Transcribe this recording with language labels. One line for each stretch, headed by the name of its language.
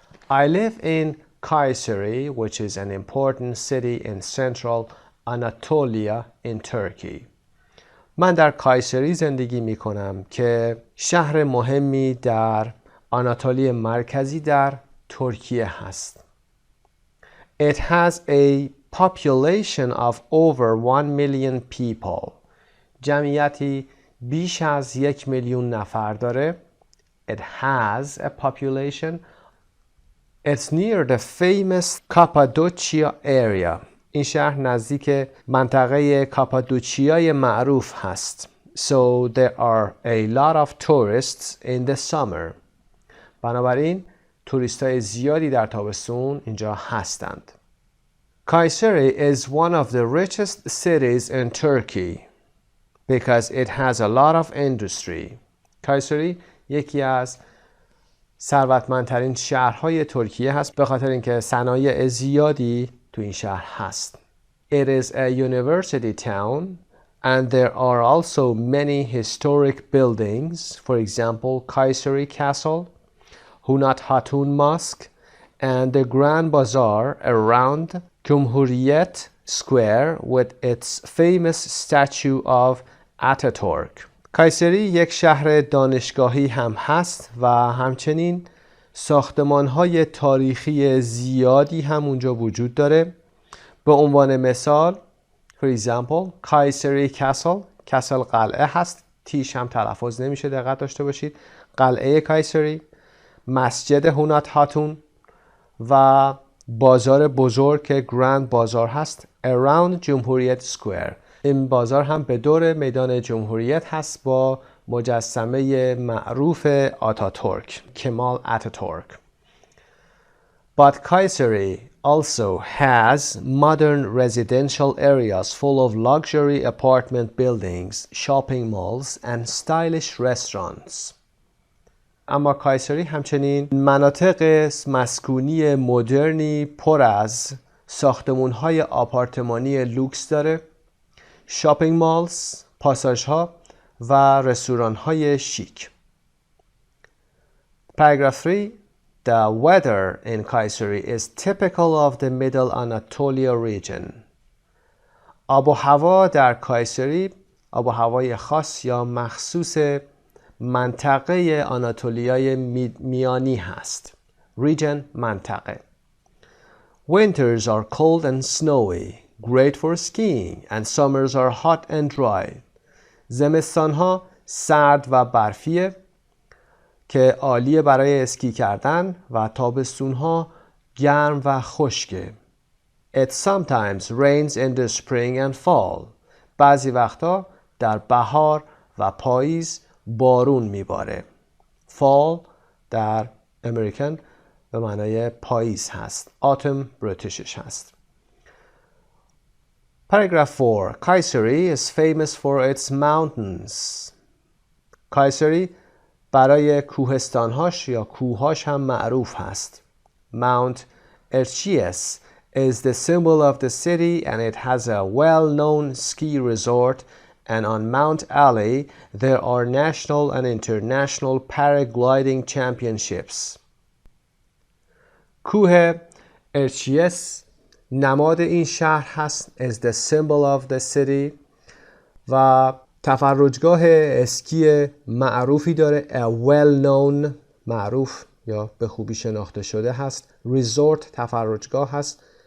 English: I live in Kayseri, which is an important city in central Anatolia in Turkey.
Persian: من در کایسری زندگی می کنم که شهر مهمی در آناتولی مرکزی در ترکیه هست.
English: It has a population of over 1 million people.
Persian: جمعیتی بیش از 1 میلیون نفر داره.
English: It has a population. It's near the famous Cappadocia area.
Persian: این شهر نزدیک منطقه کاپادوچیای معروف هست.
English: So there are a lot of tourists in the summer.
Persian: بنابراین توریستای زیادی در تابستون اینجا هستند.
English: Kayseri is one of the richest cities in Turkey because it has a lot of industry.
Persian: کایسری یکی از ثروتمندترین شهرهای ترکیه هست به خاطر اینکه صنایع زیادی تو این شهر هست.
English: It is a university town and there are also many historic buildings. For example, Kayseri Castle, Hunat Hatun Mosque, and the Grand Bazaar around Cumhuriyet Square with its famous statue of Ataturk.
Persian: کایسری یک شهر دانشگاهی هم هست و همچنین ساختمان‌های تاریخی زیادی هم اونجا وجود داره. به عنوان مثال
English: for example
Persian: کایسری کاسل، کاسل قلعه هست، تیش هم تلفظ نمیشه، دقت داشته باشید. قلعه کایسری، مسجد هونات هاتون و بازار بزرگ که گرند بازار هست around جمهوریت سکوئر. این بازار هم به دور میدان جمهوریت هست با مجسمه معروف آتاتورک، کمال آتاتورک.
English: But Kayseri also has modern residential areas full of luxury apartment buildings, shopping malls and stylish restaurants.
Persian: اما کایسری همچنین مناطق مسکونی مدرنی پر از ساختمان‌های آپارتمانی لوکس داره، شاپینگ مالز، پاساژها و رستوران‌های شیک.
English: Paragraph 3. The weather in Kayseri is typical of the Middle Anatolia region.
Persian: آب و هوا در کایسری آب و هوای خاص یا مخصوص منطقه آناتولیای میانی هست.
English: Region منطقه. Winters are cold and snowy, great for skiing, and summers are hot and dry.
Persian: زمستانها سرد و برفیه که عالیه برای اسکی کردن و تابستونها گرم و خشکه.
English: It sometimes rains in the spring and fall.
Persian: بعضی وقتا در بهار و پاییز بارون میباره. Fall در امریکن به معنای پاییز هست. Autumn بریتیشش هست.
English: Paragraph 4. Kayseri is famous for its mountains.
Persian: کایسری برای کوهستانهاش یا کوههاش هم معروف هست.
English: Mount Erciyes is the symbol of the city and it has a well-known ski resort, and on Mount Ali there are national and international paragliding championships.
Persian: کوه ارچیس نماد این شهر هست
English: is the symbol of the city
Persian: و تفرجگاه اسکی معروفی داره
English: a well-known
Persian: معروف یا به خوبی شناخته شده هست resort تفرجگاه هست